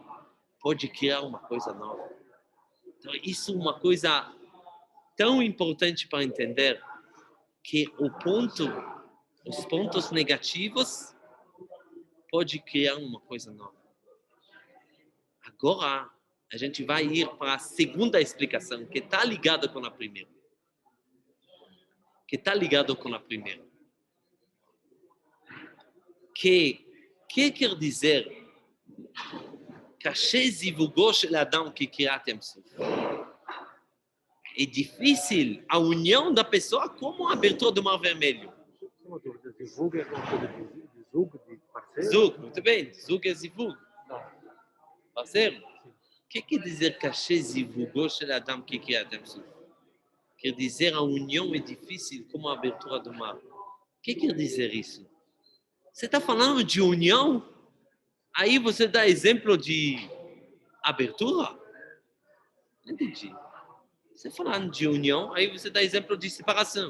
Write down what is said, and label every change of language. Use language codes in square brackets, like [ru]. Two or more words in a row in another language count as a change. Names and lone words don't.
[pt] Pode criar uma coisa nova. Então, isso é uma coisa tão importante para entender que os pontos negativos pode criar uma coisa nova. Agora, a gente vai ir para a segunda explicação, que está ligada com a primeira. Que quer dizer [he] קשה זיווגו של אדם כקריאת סוף. [pt] É difícil a união da pessoa como a abertura do Mar Vermelho. Uma dúvida, zivug é alguma coisa de zug, de parceiro? Zug, muito bem. Zug é zivug. Não. Parceiro? O que quer dizer [he] קשה זיווגו של אדם כקריאת סוף? [pt] Quer dizer a união é difícil como a abertura do mar. O que quer dizer isso? Você está falando de união? Aí você dá exemplo de abertura? Não entendi. Você falando de união, aí você dá exemplo de separação.